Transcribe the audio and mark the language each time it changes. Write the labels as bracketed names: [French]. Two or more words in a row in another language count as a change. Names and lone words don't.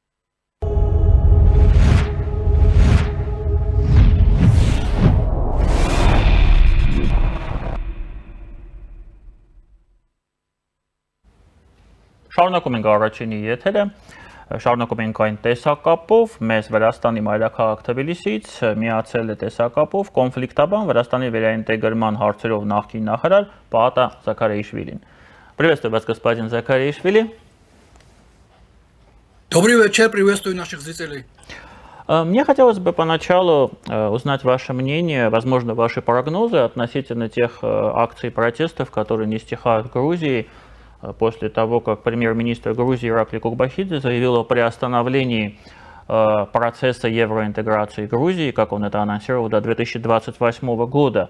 [Armenian] Շարունակում ենք առաջինի եթերը, շարունակում ենք այն տեսակապով, մեզ Վրաստանի մայրաքաղաք Թբիլիսից միացել է տեսակապով կոնֆլիկտաբան Վրաստանի վերաինտեգրման հարցերով նախկին նախարար Պահատա Զաքարիաշվիլին։ [Russian] Приветствую вас, господин Закаришвили. Добрый вечер, приветствую наших зрителей. Мне хотелось бы поначалу узнать ваше мнение, возможно, ваши прогнозы относительно тех акций протестов, которые не стихают в Грузии, после того, как премьер-министр Грузии Иракли Курбашидзе заявил о приостановлении процесса евроинтеграции Грузии, как он это анонсировал, до 2028 года.